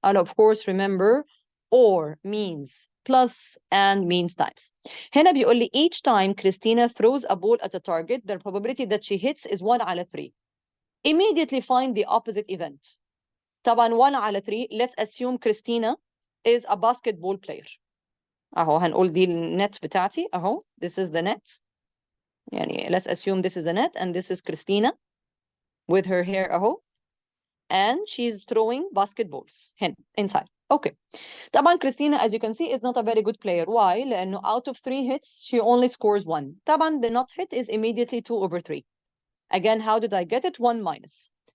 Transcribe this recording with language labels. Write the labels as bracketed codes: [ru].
[en] And of course, remember, or means plus and means times. [ar] هنا بيقول لي [en] each time Christina throws a ball at a target, the probability that she hits is 1/3. Immediately find the opposite event. [ar] طبعا [en] 1/3, let's assume Christina is a basketball player. [ar] اهو هنقول دي النت بتاعتي اهو, [en] this is the net. [ar] يعني [en] let's assume this is a net and this is Christina with her hair [ar] اهو, [en] and she's throwing basketballs [ar] هنا [en] inside. Okay. [ar] طبعا [en] Christina, as you can see, is not a very good player. Why? [ar] لأنه [en] out of 3 hits she only scores 1. [ar] طبعا [en] the not hit is immediately 2/3. Again, how did I get it? 1 minus.